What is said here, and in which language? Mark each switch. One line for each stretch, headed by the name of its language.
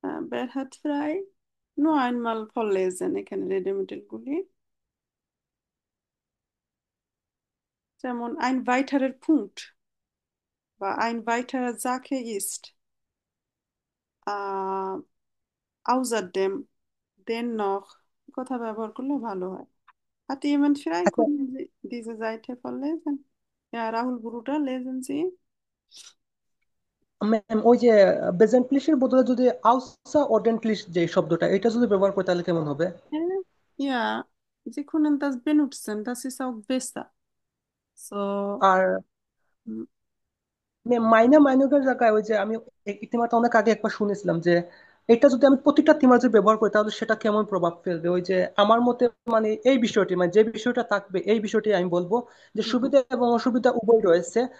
Bangla: Berhad fry no আইনমাল ফরলেজেন, এখানে রেডেমিটেল গুলি যেমন আইন ভাইটারের পুন্ট বা আইন ভাইটারের জাকে ইস্ট,
German: außerdem, dennoch
Bangla: কথা ব্যবহার করলে ভালো হয়।
German: Hat jemand vielleicht
Bangla: আচ্ছা,
German: können Sie diese Seite verlesen? Ja, Rahul Bruder, lesen Sie.
Bangla: Ma'am ওই যে বেজেন্টলিশের বদলে যদি আউসা অর্ডেন্টলিশ যে শব্দটা এটা যদি ব্যবহার করে তাহলে কেমন হবে?
German: Ja, Sie können das benutzen, das ist auch besser. So,
Bangla: আর mm, মাইনা মাইনকের জায়গায় ওই যে আমি ইতিমাত্র অনেক আগে একবার শুনেছিলাম যে এটা যদি আমি প্রতিটা থিমার যদি ব্যবহার করি তাহলে সেটা কেমন প্রভাব ফেলবে। ওই যে আমার মতে মানে এই বিষয়টি মানে যে বিষয়টা থাকবে এই বিষয়টি আমি বলবো যে mm, সুবিধা এবং অসুবিধা উভয় রয়েছে।